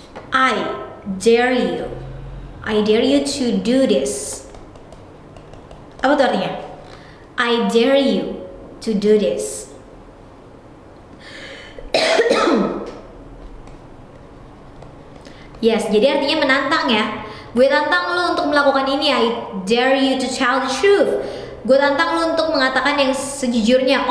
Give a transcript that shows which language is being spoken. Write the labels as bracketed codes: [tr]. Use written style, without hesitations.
[en] I dare you. I dare you to do this. [id] Apa tuh artinya? [en] I dare you to do this. [id] Yes, jadi artinya menantang ya. Gue tantang lu untuk melakukan ini. [en] I dare you to tell the truth. [id] Gue tantang lu untuk mengatakan yang sejujurnya.